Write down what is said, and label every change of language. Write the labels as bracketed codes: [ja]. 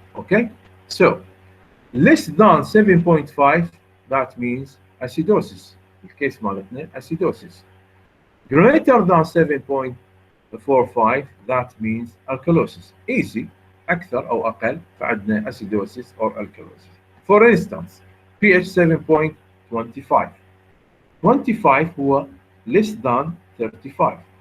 [en] Okay, so less than 7.5 that means acidosis. [ar] الكيس مالتنا acidosis. [en] Greater than 7.45 that means alkalosis. Easy. [ar] أكثر أو أقل فعندنا [en] acidosis or alkalosis. For instance, pH 7.25. 25 هو less than 35.